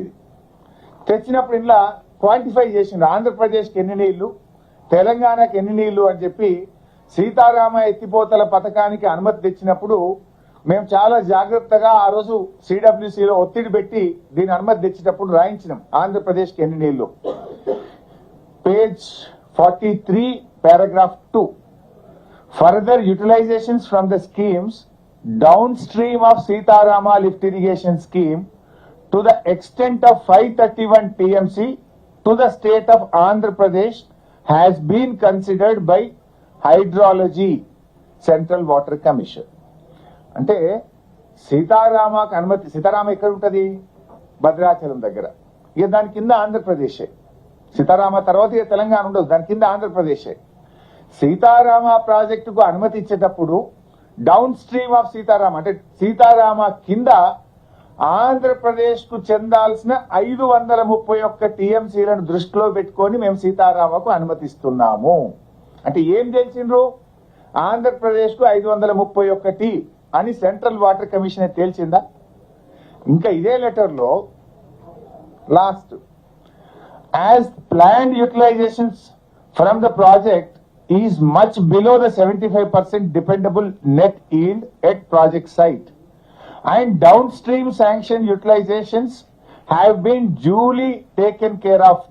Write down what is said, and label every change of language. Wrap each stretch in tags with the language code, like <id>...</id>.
<te>ఇది తెచ్చినప్పుడు ఇలా క్వాంటిఫై చేసిండ్రు, ఆంధ్రప్రదేశ్కి ఎన్ని నీళ్లు, తెలంగాణకి ఎన్ని నీళ్లు అని చెప్పి సీతారామ ఎత్తిపోతల పథకానికి అనుమతి తెచ్చినప్పుడు మేము చాలా జాగ్రత్తగా ఆ రోజు సిడబ్ల్యూసీలో ఒత్తిడి పెట్టి దీని అనుమతి తెచ్చేటప్పుడు రాయించినాం ఆంధ్రప్రదేశ్కి ఎన్ని నీళ్లు.</te> <en>Page 43 paragraph 2 further utilizations from the schemes downstream of Sitarama lift irrigation scheme to the extent of 531 TMC to the state of Andhra Pradesh has been considered by Hydrology Central Water Commission.</en> <te>అంటే సీతారామకు అనుమతి, సీతారామ ఎక్కడ ఉంటది? భద్రాచలం దగ్గర. ఇక దాని కింద ఆంధ్రప్రదేశే. సీతారామ తర్వాత ఇక తెలంగాణ ఉండదు, దాని కింద ఆంధ్రప్రదేశే. సీతారామ ప్రాజెక్టుకు అనుమతి ఇచ్చేటప్పుడు</te> <en>downstream of Sitarama</en> <te>అంటే సీతారామ కింద ఆంధ్రప్రదేశ్ కు చెందాల్సిన 531 టీఎంసీలను దృష్టిలో పెట్టుకొని మేము సీతారామకు అనుమతిస్తున్నాము. అంటే ఏం తెలిసిండ్రు? ఆంధ్రప్రదేశ్ కు 531 అని సెంట్రల్ వాటర్ కమిషన్ తేల్చిందా? ఇంకా ఇదే లెటర్ లో last,</te> <en>as planned utilizations from the project is much below the 75% dependable net yield at project site and downstream sanction utilizations have been duly taken care of.</en>